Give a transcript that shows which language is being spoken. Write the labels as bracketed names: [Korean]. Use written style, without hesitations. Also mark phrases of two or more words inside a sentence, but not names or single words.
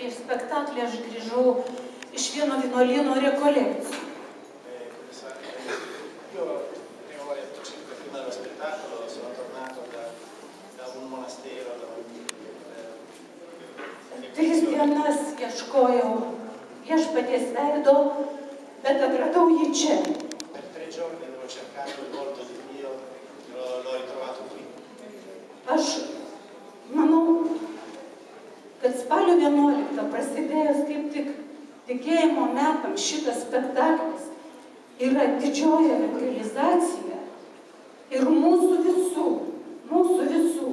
[Lithuanian] spektaklį aš grįžau iš vieno vienuolyno rekolekcijų. [Italian] Io avevo letto circa prima dello spettacolo, sono tornato da un monastero. [Lithuanian] 3 dienas ieškojau viešpaties veido, bet atradau jį čia. [Italian] Per 3 giorni avevo cercato il volto di Dio, l'ho ritrovato qui. [Lithuanian] Aš manau, kad spalio 11 prasidėjęs kaip tik tikėjimo metams šitas spektaklis yra didžioji evangelizacija ir mūsų visų.